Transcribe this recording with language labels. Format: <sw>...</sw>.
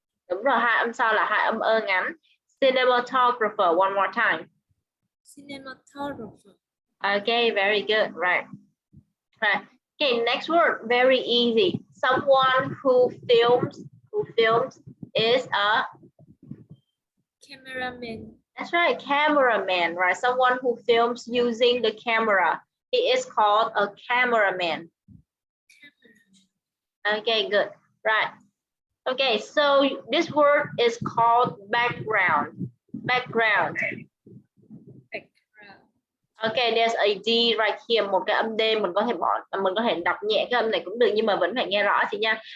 <vi>Đúng rồi, 2 âm sau là 2 âm ơ ngắn.</vi> <en>Cinematographer, one more time. Cinematographer. Okay, very good, right. Right. Okay, next word, very easy. Someone who films is a cameraman. That's right, cameraman, right? Someone who films using the camera. He is called a cameraman. Okay, good, right. Okay, so this word is called background. Background. Okay, there's a D right here,</en> <vi>một cái âm D mình có thể đọc nhẹ cái âm này cũng được nhưng mà vẫn phải nghe rõ chị nha.</vi>